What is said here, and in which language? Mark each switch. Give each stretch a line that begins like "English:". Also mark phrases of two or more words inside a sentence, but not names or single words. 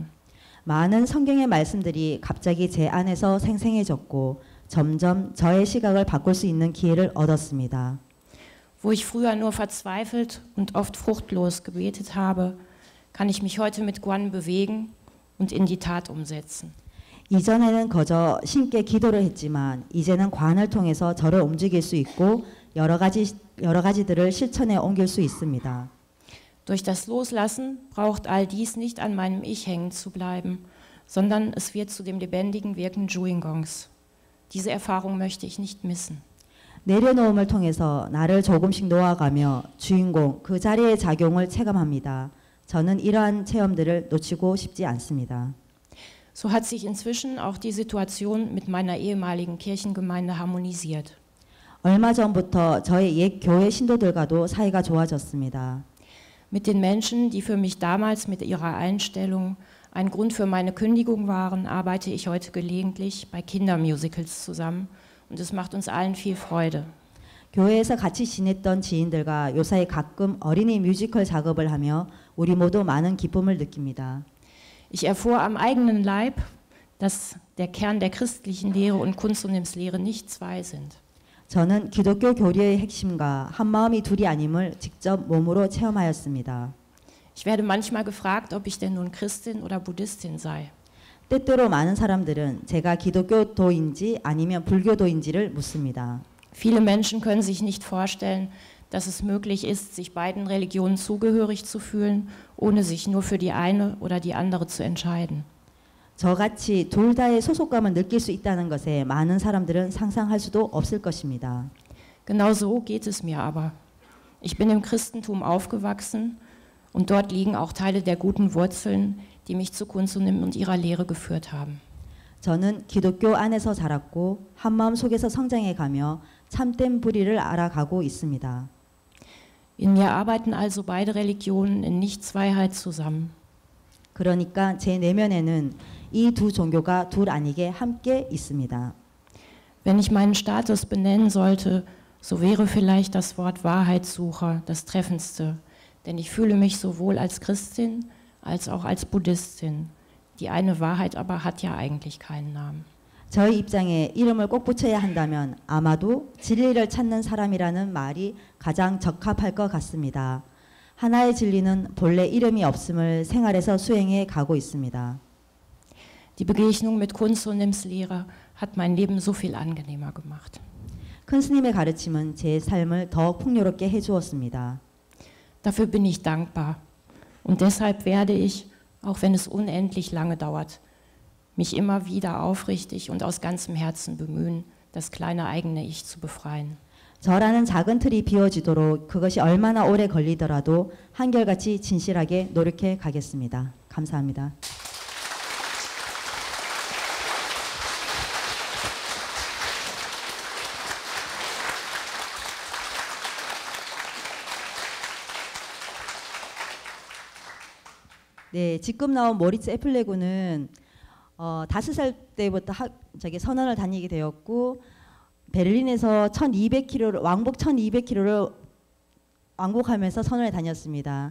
Korean: 많은 성경의 말씀들이 갑자기 제 안에서 생생해졌고 점점 저의 시각을 바꿀 수 있는 기회를 얻었습니다.
German: Wo ich früher nur verzweifelt und oft fruchtlos gebetet habe, kann ich mich heute mit Guan bewegen und in die Tat umsetzen.
Korean: 이전에는 거저 신께 기도를 했지만 이제는 관을 통해서 저를 움직일 수 있고 여러 가지들을 실천에 옮길 수 있습니다.
German: Durch das Loslassen braucht all dies nicht an meinem Ich hängen zu bleiben, sondern es wird zu dem lebendigen Wirken Juingongs. Diese Erfahrung möchte ich nicht missen.
Korean: 내려놓음을 통해서 나를 조금씩 놓아가며 주인공 그 자리의 작용을 체감합니다. 저는 이러한 체험들을 놓치고 싶지 않습니다.
German: So hat sich inzwischen auch die Situation mit meiner ehemaligen Kirchengemeinde harmonisiert.
Korean: 얼마 전부터 저의 옛 교회 신도들과도 사이가 좋아졌습니다.
German: Mit den Menschen, die für mich damals mit ihrer Einstellung ein Grund für meine Kündigung waren, arbeite ich heute gelegentlich bei Kindermusicals zusammen und es macht uns allen viel Freude.
Korean: 교회에서 같이 지냈던 지인들과 요사이 가끔 어린이 뮤지컬 작업을 하며 우리 모두 많은 기쁨을 느낍니다.
German: Ich erfuhr am eigenen Leib, dass der Kern der christlichen Lehre und Kunstunimslehre nicht zwei sind.
Korean: 저는 기독교 교리의 핵심과 한마음이 둘이 아님을 직접 몸으로 체험하였습니다.
German: Ich werde manchmal gefragt, ob ich denn nun Christin oder Buddhistin sei.
Korean: 때때로 많은 사람들은 제가 기독교도인지 아니면 불교도인지를 묻습니다.
German: Viele Menschen können sich nicht vorstellen, dass es möglich ist, sich beiden Religionen zugehörig zu fühlen, ohne sich nur für die eine oder die andere zu entscheiden.
Korean: 저같이 둘 다의 소속감을 느낄 수 있다는 것에 많은 사람들은 상상할 수도 없을 것입니다.
German: Genau so geht es mir aber. Ich bin im Christentum aufgewachsen und dort liegen auch Teile der guten Wurzeln, die mich zu Kunstunim und ihrer Lehre geführt haben.
Korean: 저는 기독교 안에서 자랐고 한마음 속에서 성장해가며 참된 뿌리를 알아가고 있습니다.
German: In mir arbeiten also beide Religionen in Nichtzweiheit zusammen.
Korean: 그러니까 제 내면에는 이 두 종교가 둘 아니게 함께 있습니다.
German: Wenn ich meinen Status benennen sollte, so wäre vielleicht das Wort Wahrheitssucher das treffendste, denn ich fühle mich sowohl als Christin als auch als Buddhistin. Die eine Wahrheit aber hat ja eigentlich keinen Namen.
Korean: 저의 입장에 이름을 꼭 붙여야 한다면 아마도 진리를 찾는 사람이라는 말이 가장 적합할 것 같습니다. 하나의 진리는 본래 이름이 없음을 생활에서 수행해 가고 있습니다.
German: Die Begegnung mit Kunstunims Lehre hat mein Leben so viel angenehmer gemacht.
Korean: 큰 스님의 가르침은 제 삶을 더 풍요롭게 해주었습니다.
German: Dafür bin ich dankbar. Und deshalb werde ich, auch wenn es unendlich lange dauert, mich immer wieder aufrichtig und aus ganzem Herzen bemühen, das kleine eigene Ich zu befreien.
Korean: 저라는 작은 틀이 비워지도록 그것이 얼마나 오래 걸리더라도 한결같이 진실하게 노력해 가겠습니다. 감사합니다. 네, 지금 나온 모리츠 에플레구는 5살 때부터 선원을 다니게 되었고 베를린에서 1200km를 왕복 1200km를 왕복하면서 선원을 다녔습니다.